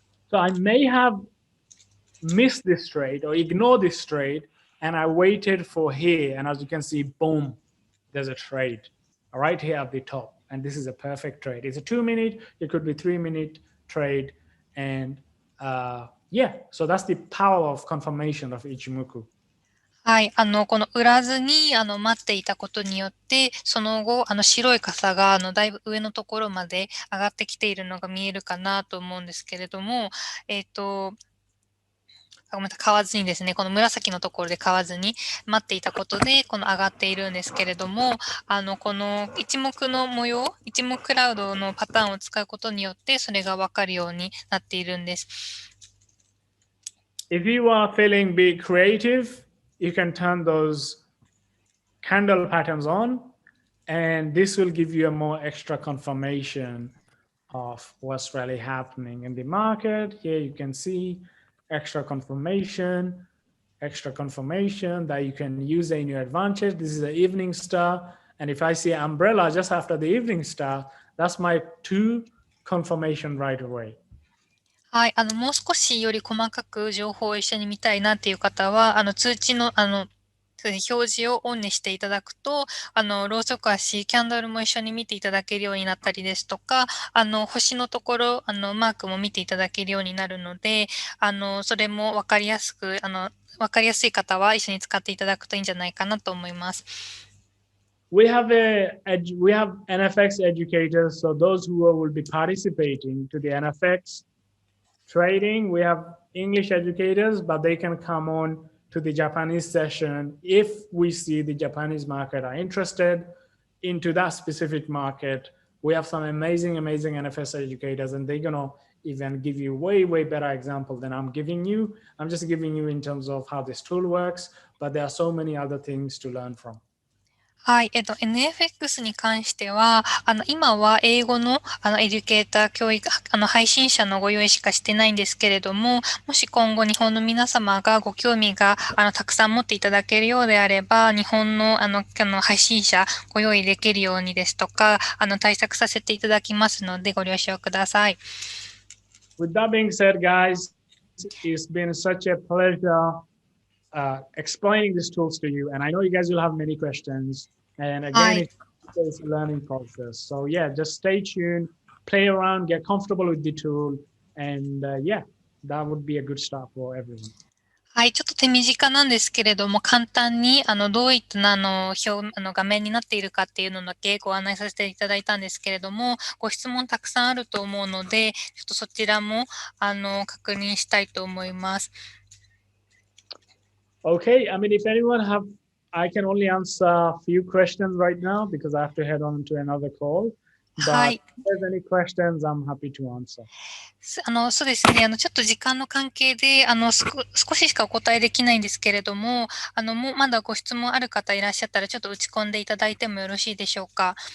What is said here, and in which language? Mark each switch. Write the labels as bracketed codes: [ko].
[ja] So I may have missed this trade or ignored this trade, and I waited for here, and as you can see, boom. There's a trade right here at the top, and this is a perfect trade. It's a 2-minute, it could be 3-minute trade, and yeah, so that's the power of confirmation of Ichimoku. はい。この売らずに、待っていたことによって、その後、白い傘が、だいぶ上のところまで上がってきているのが見えるかなと思うんですけれども、ごめんなさい、買わずにですね、この紫のところで買わずに待っていたことで、この上がっているんですけれども、この一目の模様、一目クラウドのパターンを使うことによって、それがわかるようになっているんです。 [en] If you are feeling be creative, you can turn those candle patterns on, and this will give you a more extra confirmation of what's really happening in the market. Here you can see extra confirmation that you can use in your advantage. This is the evening star. And if I see an umbrella just after the evening star, that's my 2 confirmation right away. [ja] はい、もう少しより細かく情報を一緒に見たいなっていう方は、通知の、表示をオンにしていただくと、ろうそく足、キャンドルも一緒に見ていただけるようになったりですとか、星のところ、マークも見ていただけるようになるので、それもわかりやすく、わかりやすい方は一緒に使っていただくといいんじゃないかなと思います。 [en] We have NFX educators, so those who will be participating to the NFX trading, we have English educators, but they can come on to the Japanese session if we see the Japanese market are interested into that specific market. We have some amazing NFS educators, and they're gonna even give you way better example than I'm giving you. I'm just giving you in terms of how this tool works, but there are so many other things to learn from. [ja] はい。 NFX に関しては、今は英語の、エデュケーター、教育、配信者のご用意しかしてないんですけれども、もし今後日本の皆様がご興味が、たくさん持っていただけるようであれば、日本の、配信者ご用意できるようにですとか、対策させていただきますので、ご了承ください。 [en] With that being said, guys, it's been such a pleasure explaining these tools to you. And I know you guys will have many questions. And again, it's a learning process. So yeah, just stay tuned, play around, get comfortable with the tool. And yeah, that would be a good start for everyone. [ja] はい、ちょっと手短なんですけれども、簡単に、どういった画面になっているかっていうのだけご案内させていただいたんですけれども、ご質問たくさんあると思うので、ちょっとそちらも、確認したいと思います。 [en] Okay, I mean, if anyone I can only answer a few questions right now because I have to head on to another call. But if there's any questions, I'm happy to answer. [ja] そうですね。ちょっと時間の関係で、少ししかお答えできないんですけれども、もうまだご質問ある方いらっしゃったら、ちょっと打ち込んでいただいてもよろしいでしょうか。